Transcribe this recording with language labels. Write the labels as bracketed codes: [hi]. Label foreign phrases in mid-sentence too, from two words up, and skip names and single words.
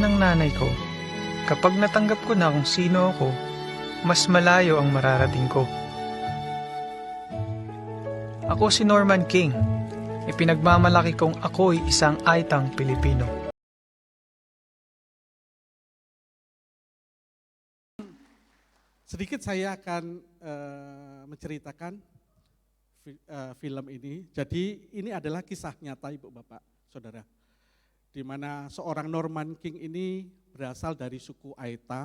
[tl] ng nanay ko, kapag natanggap ko na kung sino ako, mas malayo ang mararating ko. Ako si Norman King. Ipinagmamalaki kong ako'y isang Aitang Pilipino. [id] Sedikit saya akan menceritakan film ini. Jadi ini adalah kisah nyata Ibu Bapak Saudara. Di mana seorang Norman King ini berasal dari suku Aita.